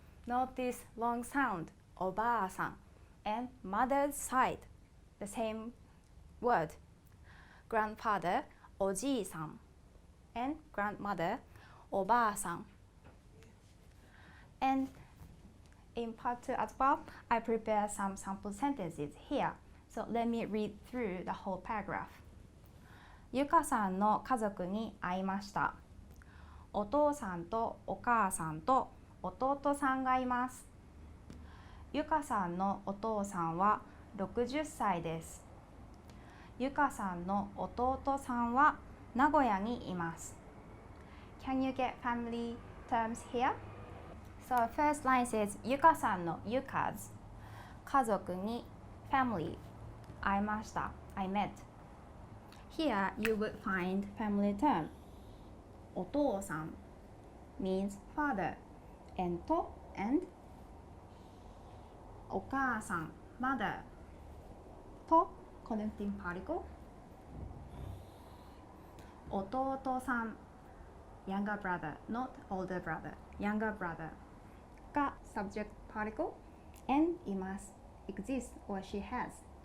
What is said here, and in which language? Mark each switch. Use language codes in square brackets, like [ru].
[en] Note this long sound, Oba-san. And mother's side, the same word, grandfather, Oji-san. And grandmother, Oba-san. And in part 2 as well, I prepared some sample sentences here. So let me read through the whole paragraph. [ja] ゆかさんの家族に会いました。お父さんとお母さんと弟さんがいます。ゆかさんのお父さんは60歳です。ゆかさんの弟さんは名古屋にいます。 [en] Can you get family terms here? So first line says ゆかさんの Yukas 家族に family 会いました I met. Here you would find family term お父さん means father and と and お母さん mother と connecting particle 弟さん younger brother, not older brother, younger brother が subject particle and います exists or she has.